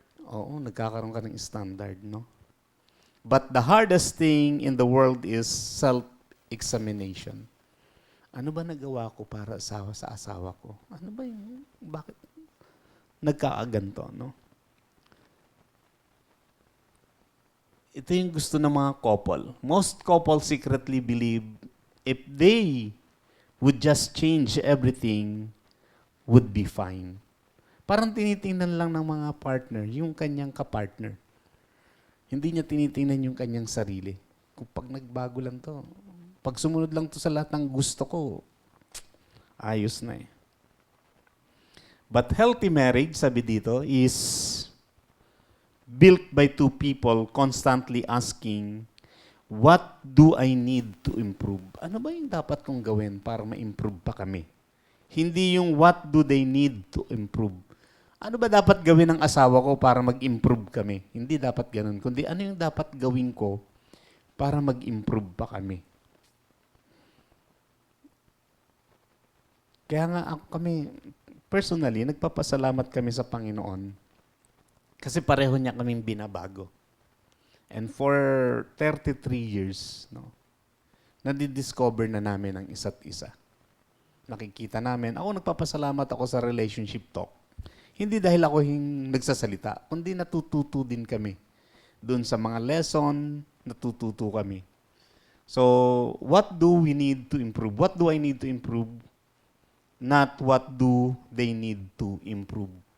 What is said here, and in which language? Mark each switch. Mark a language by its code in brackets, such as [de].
[tl] Oo, nagkakaroon ka ng standard, no? [en] But the hardest thing in the world is self-examination. [tl] Ano ba nagawa ko para sa asawa ko? Ano ba yung, bakit nagkakaganto, no? Ito yung gusto ng mga couple. [en] Most couples secretly believe if they would just change everything, would be fine. [tl] Parang tinitingnan lang ng mga partner, yung kanyang kapartner. Hindi niya tinitingnan yung kanyang sarili. Kung pag nagbago lang to, pag sumunod lang to sa lahat ng gusto ko, ayos na eh. [en] But healthy marriage, [tl] sabi dito, [en] is built by two people constantly asking, what do I need to improve? [tl] Ano ba yung dapat kong gawin para ma-improve pa kami? Hindi yung [en] what do they need to improve. [tl] Ano ba dapat gawin ng asawa ko para mag-improve kami? Hindi dapat ganun. Kundi ano yung dapat gawin ko para mag-improve pa kami? Kaya nga ako kami, personally, nagpapasalamat kami sa Panginoon kasi pareho niya kaming binabago. [en] And for 33 years, [tl] no, nadidiscover na namin ang isa't isa. Nakikita namin, ako nagpapasalamat ako sa [en] relationship talk. [tl] Hindi dahil ako yung nagsasalita, kundi natututo din kami. Doon sa mga lesson, natututo kami. [en] So, what do we need to improve? What do I need to improve? Not what do they need to improve.